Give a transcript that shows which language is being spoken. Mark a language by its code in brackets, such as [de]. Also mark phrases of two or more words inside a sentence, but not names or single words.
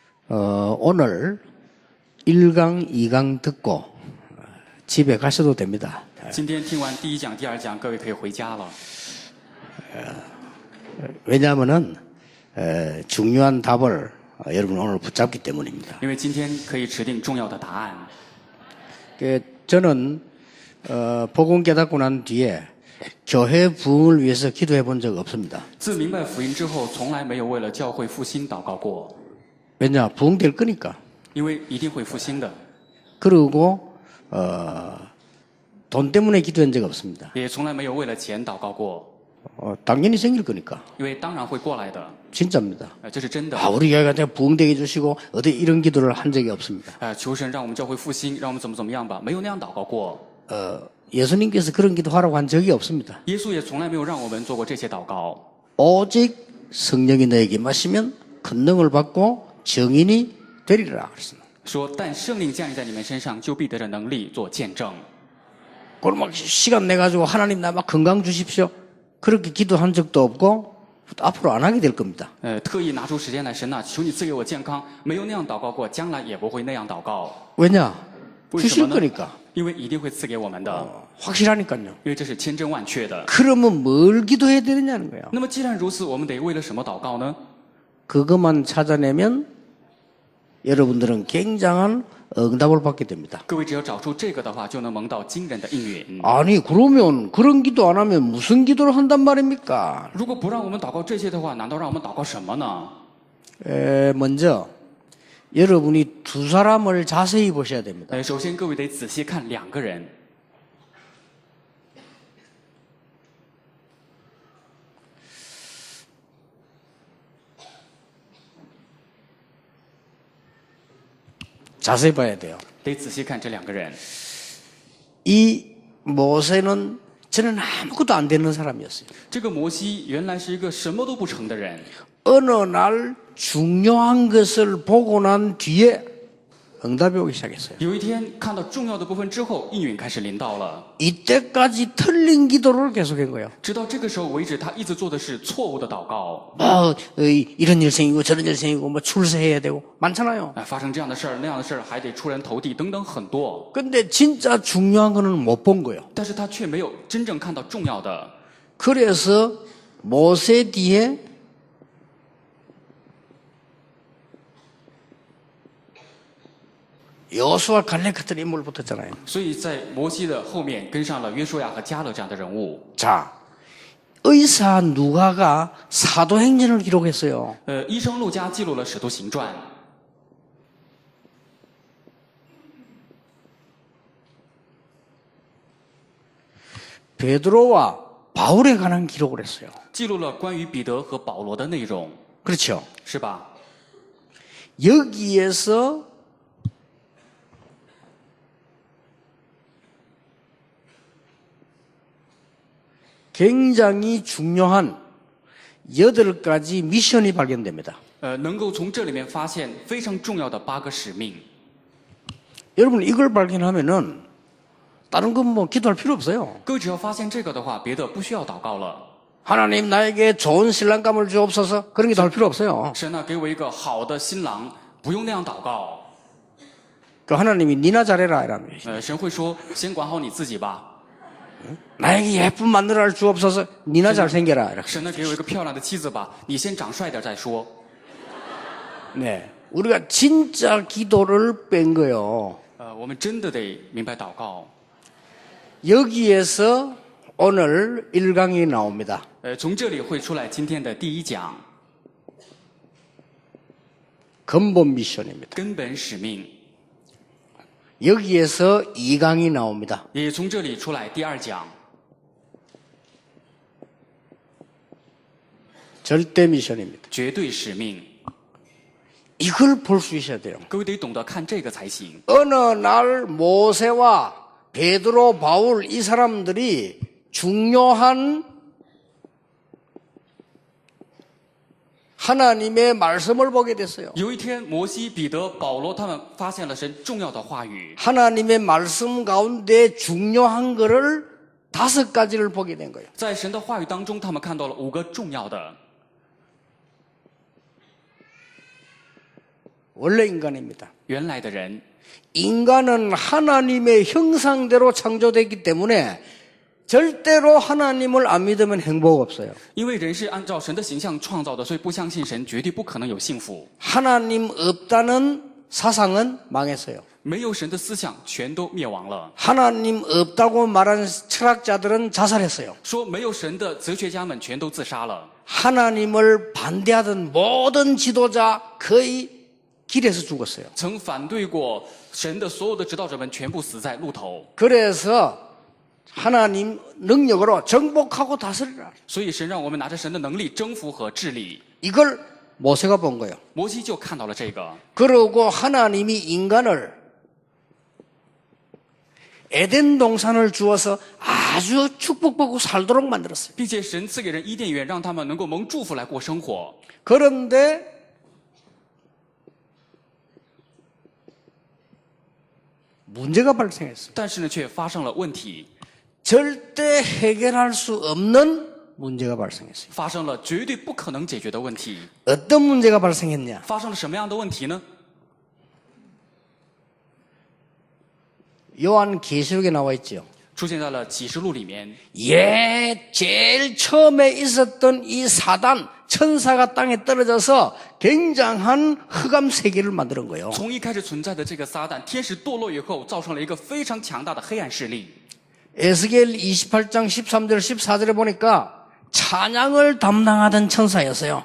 [ko] 오늘 1강, 2강 듣고 집에 가셔도 됩니다. [zh] 今天听完第一讲、第二讲，各位可以回家了。 [ko] 왜냐하면은 중요한 답을 여러분 오늘 붙잡기 때문입니다. [zh] 因为今天可以指定重要的答案。 [ko] 저는 복음 깨닫고 난 뒤에 교회 부흥을 위해서 기도해 본 적 없습니다. [zh] 自明白福音之后，从来没有为了教会复兴祷告过， [ko] 왜냐? 부흥될 거니까. [zh] 因为一定会复兴的。 [ko] 그리고 돈 때문에 기도한 적 없습니다. [zh] 也从来没有为了钱祷告过， [ko] 당연히 생길 거니까. [zh] 因为当然会过来的， [ko] 진짜입니다. [zh] 这是真的。 [ko] 우리 교회가 부흥되게 해주시고 어디 이런 기도를 한 적이 없습니다. [zh] 求神让我们教会复兴，让我们怎么样吧，没有那样祷告过。 [ko] 예수님께서 그런 기도하라고 한 적이 없습니다. [zh] 耶稣也从来没有让我们做过这些祷告。 [ko] 오직 성령이 너에게 마시면 큰 능을 받고 증인이 되리라 그랬습니다. [zh] 说，但圣灵降临在你们身上，就必得着能力做见证。 [ko] 그럼 막 시간 내 가지고 하나님 나 막 건강 주십시오. 그렇게 기도한 적도 없고 앞으로 안 하게 될 겁니다. [zh] 特意拿出时间来，神呐，求你赐给我健康，没有那样祷告过，将来也不会那样祷告。 [ko] 왜냐? [zh] 为什 [ko] 주실 [zh] 么呢？ [ko] 거니까. [zh] 因为一定会赐给我们的， [ko] 확실하니까요. [zh] 因为这是千真万确的。 [ko] 그러면 뭘 기도해야 되느냐는 거예요. [zh] 那么既然如此，我们得为了什么祷告呢？ [ko] 그것만 찾아내면 여러분들은 굉장한 응답을 받게 됩니다. [zh] 各位只要找出这个的话，就能蒙到惊人的应允。 [ko] 아니 그러면 그런 기도 안 하면 무슨 기도를 한단 말입니까? [zh] 如果不让我们祷告这些的话，难道让我们祷告什么呢？ [ko] 먼저 여러분이 두 사람을 자세히 보셔야 됩니다. [zh] 首先各位得仔细看两个人。 [ko] 자세히 봐야 돼요. [zh] 得仔细看这两个人。 [ko] 이 모세는 저는 아무것도 안 되는 사람이었어요. [zh] 这个摩西原来是一个什么都不成的人， [ko] 어느 날 중요한 것을 보고 난 뒤에 응답이 오기 시작했어요. [zh] 有一天看到重要的部分之后，应允开始临到了。 [ko] 이때까지 틀린 기도를 계속한 거예요. [zh] 直到这个时候为止，他一直做的是错误的祷告。 [ko] 이런 일 생기고 저런 일 생기고 뭐 출세해야 되고 많잖아요. [zh] 发生这样的事儿那样的事儿，还得出人头地等等很多。 [ko] 근데 진짜 중요한 거는 못 본 거예요. [zh] 但是他却没有真正看到重要的。 [ko] 그래서 모세 뒤에 여호수아 갈렙 같은 인물 붙었잖아요. [zh] 所以在摩西的后面跟上了约书亚和迦勒这样的人物。 [ko] 자, 의사 누가가 사도행전을 기록했어요. [zh] 医生路加记录了《使徒行传》， [ko] 베드로와 바울에 관한 기록을 했어요. [zh] 记录了关于彼得和保罗的内容， [ko] 그렇죠. [zh] 是吧？ [ko] 여기에서 굉장히 중요한 8가지 미션이 발견됩니다. [zh] 能够从这里面发现非常重要的8个使命。 [ko] 여러분 이걸 발견하면은 다른 건 뭐 기도할 필요 없어요. [zh] 各位只要发现这个的话，别的不需要祷告了。 [ko] 하나님 나에게 좋은 신랑감을 주옵소서 그런 기도 할 필요 없어요. [zh] 神啊，给我一个好的新郎，不用那样祷告。 [ko] 그 하나님이 니나 잘해라 이라며. [zh] 神会说，先管好你自己吧。 [ko] 나에게 예쁜 마누라를 주옵소서 니나 잘생겨라 이렇게. [zh] 神呢，给我一个漂亮的妻子吧，你先长帅点再说。 [ko] 네, 우리가 진짜 기도를 뺀 거요. [zh] 我们真的得明白祷告。 [ko] 여기에서 오늘 1강이 나옵니다. [zh] 从这里会出来今天的第一讲， [ko] 근본 미션입니다. [zh] 根本使命。 [ko] 여기에서 2강이 나옵니다. [zh] 也从这里出来第二讲， [ko] 절대 미션입니다. [zh] 绝对使命。 [ko] 이걸 볼 수 있어야 돼요. [zh] 各位得懂得看这个才行。 [ko] 어느 날 모세와 베드로, 바울 이 사람들이 중요한 하나님의 말씀을 보게 됐어요. [zh] 有一天，摩西、彼得、保罗他们发现了神重要的话语， [ko] 하나님의 말씀 가운데 중요한 거를 5가지를 보게 된 거예요. [zh] 在神的话语当中，他们看到了5个重要的。 [ko] 원래 인간입니다. [zh] 原来的人， [ko] 인간은 하나님의 형상대로 창조됐기 때문에 절대로 하나님을 안 믿으면 행복 없어요. [zh] 因为人是按照神的形象创造的，所以不相信神绝对不可能有幸福。 [ko] 하나님 없다는 사상은 망했어요. [zh] 没有神的思想全都灭亡了。 [ko] 하나님 없다고 말하는 철학자들은 자살했어요. [zh] 说没有神的哲学家们全都自杀了。 [ko] 하나님을 반대하던 모든 지도자 거의 길에서 죽었어요. [zh] 曾反对过神的所有的指导者们全部死在路头。 [ko] 그래서 하나님 능력으로 정복하고 다스리라. [zh] 所以神让我们拿着神的能力征服和治理。 [ko] 이걸 모세가 본 거예요. [zh] 摩西就看到了这个， [ko] 그러고 하나님이 인간을 에덴 동산을 주어서 아주 축복받고 살도록 만들었어요. [zh] 并且神赐给人伊甸园，让他们能够蒙祝福来过生活。 [ko] 그런데 문제가 발생했어요. [zh] 但是呢，却发生了问题， [ko] 절대 해결할 수 없는 문제가 발생했어요. [zh] 发生了绝对不可能解决的问题。 [ko] 어떤 문제가 발생했냐? [zh] 发生了什么样的问题呢？ [ko] 요한계시록에 나와 있죠. [zh] 出现在了启示录里面。 [ko] 제일 처음에 있었던 이 사단 천사가 땅에 떨어져서 굉장한 흑암 세계를 만드는 거예요. [zh] 从一开始存在的这个撒旦，天使堕落以后，造成了一个非常强大的黑暗势力。 [ko] 에스겔 28장 13절 14절에 보니까 찬양을 담당하던 천사였어요.